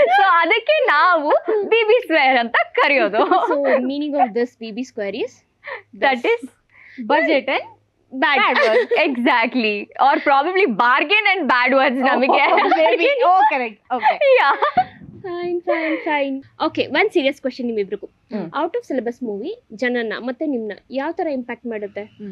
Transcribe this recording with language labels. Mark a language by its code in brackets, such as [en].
[kn] So ಅದಕ್ಕೆ ನಾವು BB Square ಅಂತ ಕರೆಯೋದು. [en] So meaning of this BB Square is that is budget and bad words. Exactly. Or probably bargain and bad words ನಮಗೆ. Maybe. Correct. Okay. Yeah. Fine. Okay, one serious question ನಿಮ್ಮಿಬ್ರಿಗೂ. [kn] Out of syllabus movie ಜನನ ಮತ್ತೆ ನಿಮ್ನ ಯಾವ ತರ impact ಮಾಡುತ್ತೆ?